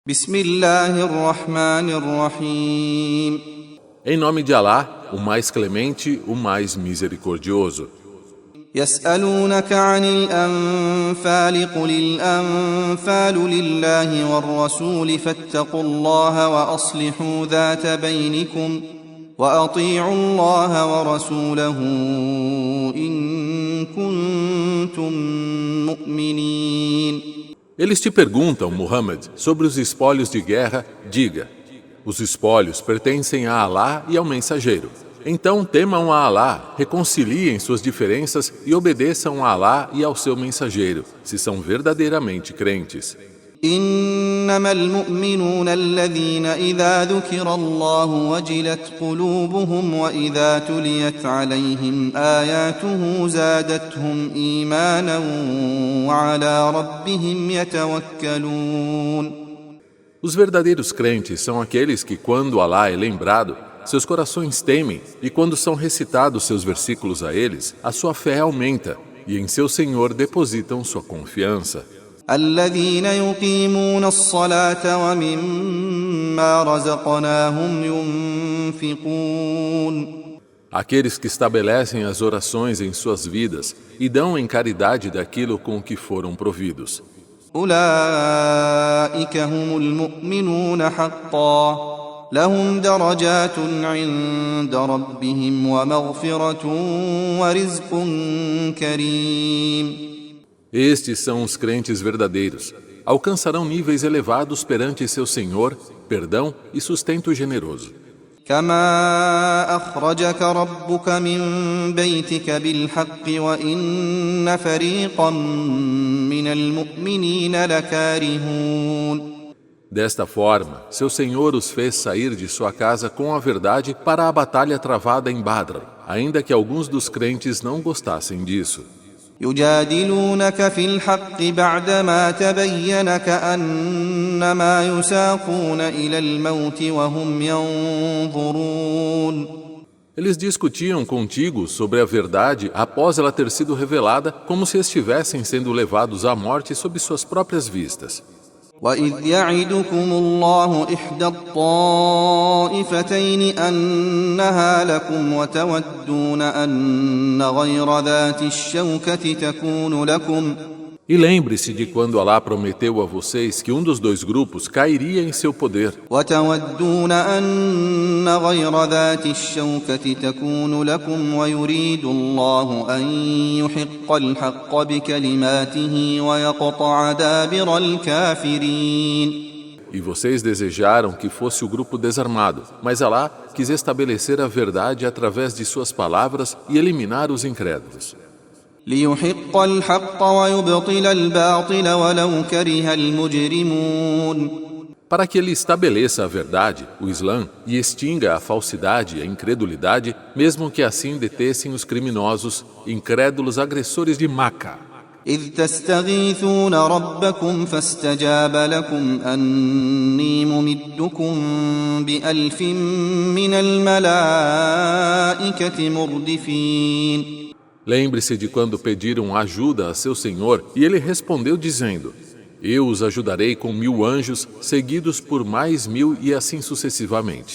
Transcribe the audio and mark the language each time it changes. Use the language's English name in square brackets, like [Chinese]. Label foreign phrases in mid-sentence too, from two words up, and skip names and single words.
[Arabic] بسم الله الرحمن الرحيم [Portuguese] Em nome de Alá, o mais clemente, o mais misericordioso. [Arabic] يسألونك عن الأنفال قل الأنفال لله والرسول فاتقوا الله وأصلحوا ذات بينكم وأطيعوا الله ورسوله إن كنتم مؤمنين. [Portuguese] Eles te perguntam, Muhammad, sobre os espólios de guerra. Diga: os espólios pertencem a Alá e ao mensageiro. Então temam a Alá, reconciliem suas diferenças e obedeçam a Alá e ao seu mensageiro, se são verdadeiramente crentes. [Arabic] إنما المؤمنون الذين إذا ذكر الله وجلت قلوبهم وإذا تليت عليهم آياته زادتهم إيمانا وعلى ربهم يتوكلون. [Portuguese] Os verdadeiros crentes são aqueles que, quando Alá é lembrado, seus corações temem, e quando são recitados seus versículos a eles, a sua fé aumenta, e em seu Senhor depositam sua confiança. [Arabic] الذين يقيمون الصلاة ومما رزقناهم ينفقون. [Portuguese] Aqueles que estabelecem as orações em suas vidas e dão em caridade daquilo com que foram providos. [Arabic] أولئك هم المؤمنون حقا لهم درجات عند ربهم ومغفرة ورزق كريم. [Portuguese] Estes são os crentes verdadeiros. Alcançarão níveis elevados perante seu Senhor, perdão e sustento generoso. [Arabic] كما أخرجك ربك من بيتك بالحق وإن فريقا من المؤمنين لكارهون. [Portuguese] Desta forma, seu Senhor os fez sair de sua casa com a verdade para a batalha travada em Badr, ainda que alguns dos crentes não gostassem disso. [Arabic] يجادلونك في الحق بعدما تبين كأنما يساقون إلى الموت وهم ينظرون. [Portuguese] Eles discutiam contigo sobre a verdade após ela ter sido revelada, como se estivessem sendo levados à morte sob suas próprias vistas. [Arabic] وإذ يعدكم الله إحدى الطائفتين أنها لكم وتودون أن غير ذات الشوكة تكون لكم. [Portuguese] E lembre-se de quando Alá prometeu a vocês que um dos dois grupos cairia em seu poder. [Arabic] وتودون أن غير ذات الشوكة تكون لكم ويريد الله أن يحق الحق بكلماته ويقطع دابر الكافرين. [Portuguese] E vocês desejaram que fosse o grupo desarmado, mas Alá quis estabelecer a verdade através de suas palavras e eliminar os incrédulos. [Arabic] ليحق الحق ويبطل الباطل ولو كره المجرمون. [Portuguese] Para que ele estabeleça a verdade, o Islã, e extinga a falsidade e a incredulidade, mesmo que assim detessem os criminosos, incrédulos agressores de Maca. [Arabic] إذ تستغيثون ربكم فاستجاب لكم أني ممدكم بألف من الملائكة مردفين. [Portuguese] Lembre-se de quando pediram ajuda a seu Senhor e ele respondeu dizendo: eu os ajudarei com 1000 anjos, seguidos por mais 1000 e assim sucessivamente.